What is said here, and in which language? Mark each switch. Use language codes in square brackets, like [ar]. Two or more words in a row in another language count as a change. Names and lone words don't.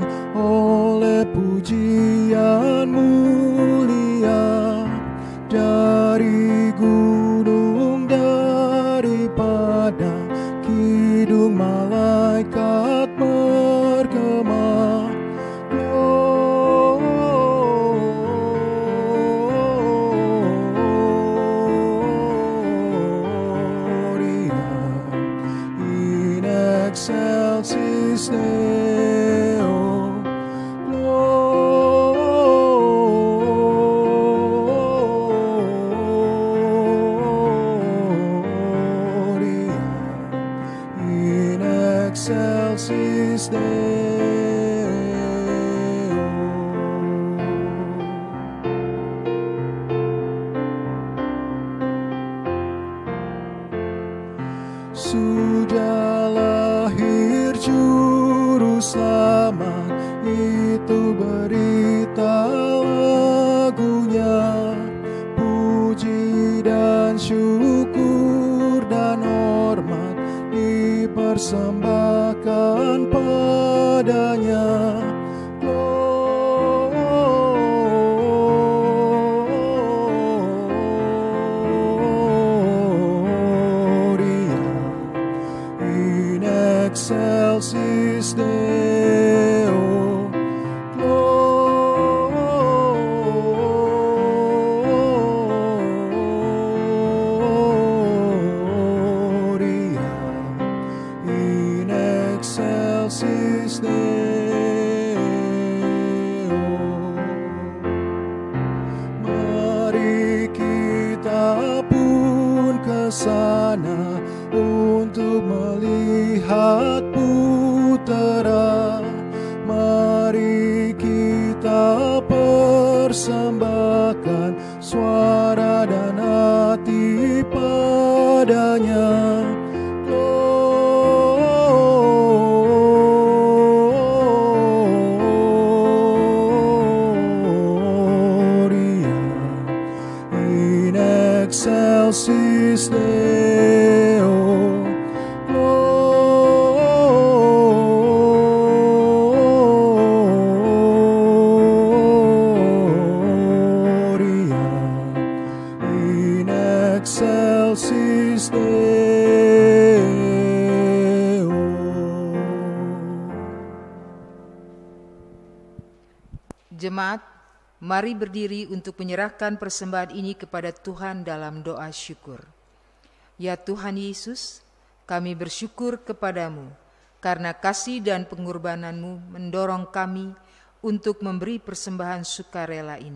[id] oleh pujian mulia dari gunung, dari padang, kidung malaikat bergema. [la] Gloria in excelsis Deo. Gloria in excelsis Deo. [id] Sudah lahir juru selamat, itu berita lagunya. Puji dan syukur dan hormat dipersembahkan padanya. [la] Gloria in excelsis Deo. Gloria in excelsis Deo. [id] Mari kita pun ke sana untuk melihat putera. Mari kita persembahkan suara dan hati padanya. [la] Gloria in excelsis Deo. Gloria in excelsis Deo. [id] Jemaat, mari berdiri untuk menyerahkan persembahan ini kepada Tuhan dalam doa syukur. Ya Tuhan Yesus, kami bersyukur kepadamu karena kasih dan pengorbananmu mendorong kami untuk memberi persembahan sukarela ini.